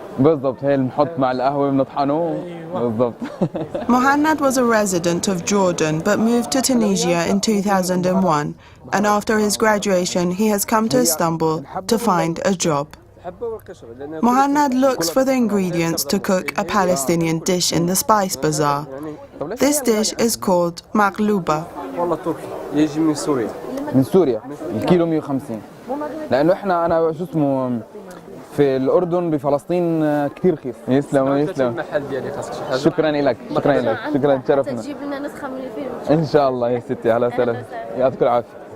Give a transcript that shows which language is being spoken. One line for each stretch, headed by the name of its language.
Arabic: بالضبط، هي اللي بنحط مع القهوة بنطحنه. بالضبط.
English: Muhannad was a resident of Jordan but moved to Tunisia in 2001, and after his graduation he has come to Istanbul to find a job. Muhannad looks for the ingredients to cook a Palestinian dish in the spice bazaar. This dish is called MAQLUBA.
Arabic: والله تركي يجي من سوريا. من سوريا الكيلو 150 لانه انا شو اسمه في الاردن بفلسطين كثير رخيص. يسلم يسلم. المحل ديالي خاصك شي حاجه. شكرا لك شكرا تشرفنا. تجيب لنا نسخه من الفيلم ان شاء الله يا ستي. اهلا وسهلا، يعطيك العافيه.